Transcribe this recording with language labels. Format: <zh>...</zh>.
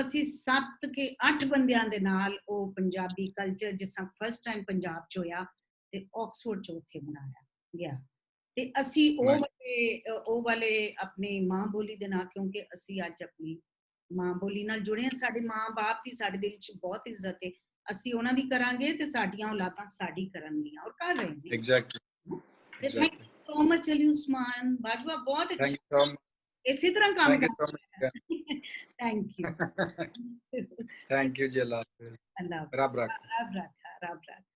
<pa>ਅਸੀਂ 7 ਕੇ 8 ਬੰਦਿਆਂ ਦੇ ਨਾਲ ਉਹ ਪੰਜਾਬੀ ਕਲਚਰ ਜਿਸ ਤਰ੍ਹਾਂ ਫਸਟ ਟਾਈਮ ਪੰਜਾਬ 'ਚ ਹੋਇਆ ਤੇ ਆਕਸਫੋਰਡ 'ਚ ਉੱਥੇ ਬਣਾਇਆ ਗਿਆ, ਤੇ ਅਸੀਂ ਉਹ ਵਾਲੇ ਆਪਣੀ ਮਾਂ ਬੋਲੀ ਦੇ ਨਾਲ, ਕਿਉਂਕਿ ਅਸੀਂ ਅੱਜ ਆਪਣੀ ਮਾਂ ਬੋਲੀ ਨਾਲ ਜੁੜੇ ਹਾਂ, ਸਾਡੇ ਮਾਂ ਬਾਪ ਦੀ ਸਾਡੇ ਦਿਲ 'ਚ ਬਹੁਤ ਇੱਜ਼ਤ ਹੈ, ਅਸੀਂ ਉਹਨਾਂ ਦੀ ਕਰਾਂਗੇ ਤੇ ਸਾਡੀਆਂ ਔਲਾਦਾਂ ਸਾਡੀ ਕਰਨਗੀਆਂ, ਔਰ ਕਰ ਰਹੇ ਨੇ।</pa> <en>Exactly. Thank you so much Ali Usman Bajwa,</en> <hi>बहुत अच्छा, इसी तरह काम करना।</hi> <en>Thank you. Thank you</en> <pa>जी, अल्लाह हाफिज़, रब रखा।</pa>